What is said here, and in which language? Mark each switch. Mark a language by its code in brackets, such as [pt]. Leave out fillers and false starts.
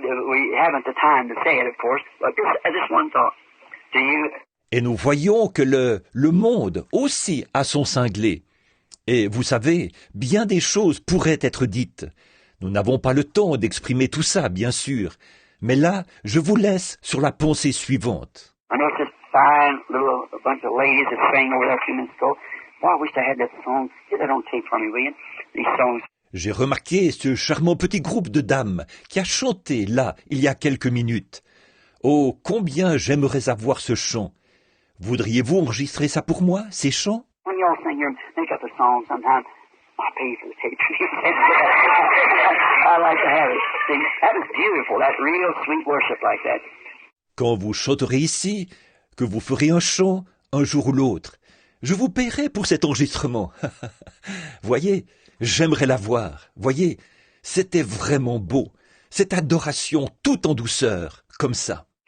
[en] We haven't the time to say it, of course. But just one thought. Do you... [fr] Et nous voyons que le monde aussi a son cinglé. Et vous savez, bien des choses pourraient être dites. Nous n'avons pas le temps d'exprimer tout ça, bien sûr. Mais là, je vous laisse sur la pensée suivante. [en] I know it's this fine little bunch of ladies that sang over there a few minutes ago. Boy, I wish I had that song. Get that on tape for me, will you? These songs. [fr] J'ai remarqué ce charmant petit groupe de dames qui a chanté là, il y a quelques minutes. Oh, combien j'aimerais avoir ce chant. Voudriez-vous enregistrer ça pour moi, ces chants? [en] When y'all sing here, make up a song sometime. I'll pay you for the tape. I like to have it. See, that is beautiful. That real sweet worship like that. [fr] Quand vous chanterez ici, que vous ferez un chant un jour ou l'autre, je vous paierai pour cet enregistrement. Voyez, j'aimerais la voir. Voyez, c'était vraiment beau. Cette adoration tout en douceur, comme ça.